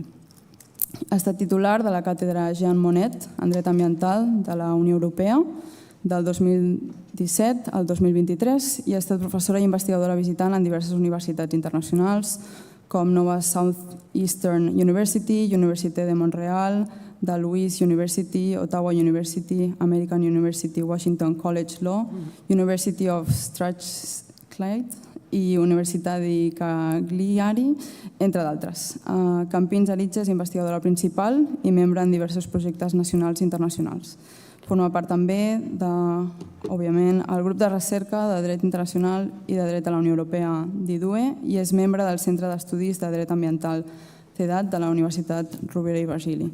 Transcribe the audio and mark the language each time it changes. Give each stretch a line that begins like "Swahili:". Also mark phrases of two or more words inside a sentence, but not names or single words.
Catalan: Ha estat titular de la càtedra Jean Monnet en dret ambiental de la Unió Europea del 2017 al 2023 i ha estat professora i investigadora visitant en diverses universitats internacionals com Nova Southeastern University, Université de Montreal, de Louis University, Ottawa University, American University, Washington College Law, University of Strathclyde i Universitat di Cagliari, entre d'altres. Campins Aritja és investigadora principal i membre en diversos projectes nacionals i internacionals. Forma part també òbviament, el grup de recerca de dret internacional i de dret a la Unió Europea d'IDUE i és membre del Centre d'Estudis de Dret Ambiental CEDAT de la Universitat Rovira i Virgili.